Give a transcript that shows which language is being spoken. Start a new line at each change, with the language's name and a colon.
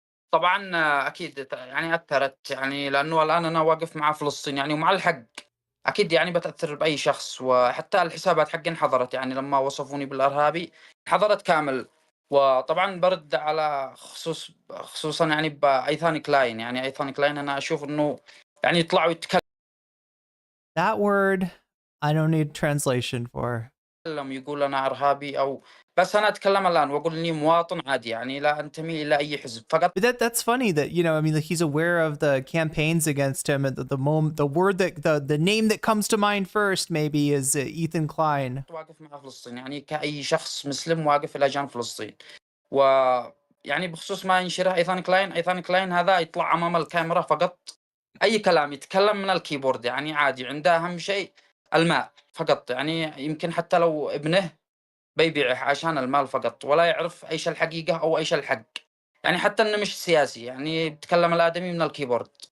Arabic: طبعًا أكيد يعني أثّرت يعني لأنه الآن أنا واقف مع فلسطين يعني ومع الحق، أكيد يعني بتأثّر بأي شخص، وحتى الحسابات حقي انحظرت يعني لمّا وصفوني بالإرهابي انحظرت كامل، وطبعًا بارُد على خصوصًا يعني بأيثان كلاين، يعني أيثان كلاين أنا أشوف إنه يعني يطلعوا
English: That word, I don't need translation for.
Arabic: يقول أنا إرهابي أو بس أنا أتكلم الآن وأقول إني مواطن عادي يعني لا أنتمي إلى أي حزب فقط.
English: But that's funny that, you know, I mean, like he's aware of the campaigns against him, and the word that the name that comes to mind first maybe is Ethan Klein.
Arabic: واقف مع فلسطين يعني كأي شخص مسلم واقف إلى جانب فلسطين، ويعني بخصوص ما ينشره أيثان كلاين هذا يطلع أمام الكاميرا فقط أي كلام يتكلم من الكيبورد، يعني عادي عنده أهم شيء المال فقط، يعني يمكن حتى لو ابنه بيبيعه عشان المال فقط، ولا يعرف إيش الحقيقة أو إيش الحق، يعني حتى إنه مش سياسي، يعني يتكلم الآدمي من الكيبورد.